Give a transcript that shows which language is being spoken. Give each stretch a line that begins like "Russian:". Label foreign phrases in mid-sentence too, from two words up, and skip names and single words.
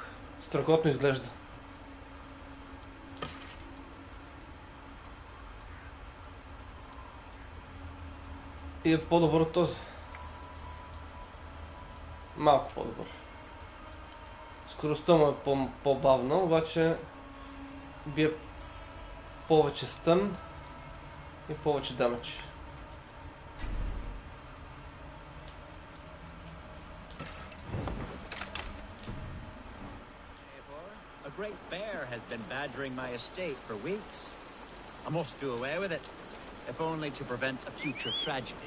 Bulgarian: Страхотно изглежда. И е по-добър от този. Малко по-добър. Скоростта му е по-бавна, обаче бие повече стън и повече дамедж.
English: A great bear has been badgering my estate for weeks. I must do away with it, if only to prevent a future tragedy.